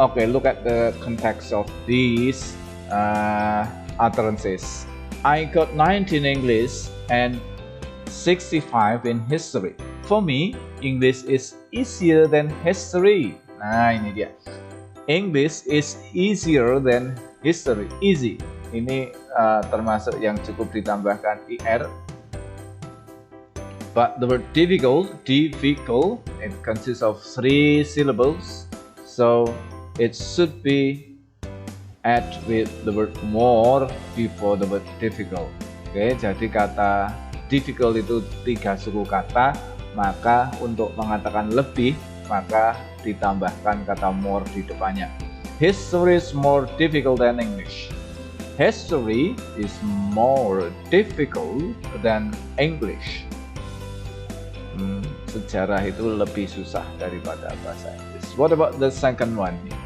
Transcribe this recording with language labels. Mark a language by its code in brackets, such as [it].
[en] Look at the context of these utterances. I got 19 in English and 65 in history. For me, English is easier than history. [id] Nah, ini dia. [en] English is easier than history. Easy. [id] Ini termasuk yang cukup ditambahkan er. [en] But the word difficult, it consists of 3 syllables. So it should be add with the word more before the word difficult. [id] Jadi kata difficult itu 3 suku kata, maka untuk mengatakan lebih, maka ditambahkan kata more di depannya. [en] History is more difficult than English. History is more difficult than English. [id] Sejarah itu lebih susah daripada bahasa Inggris. [en] What about the second one?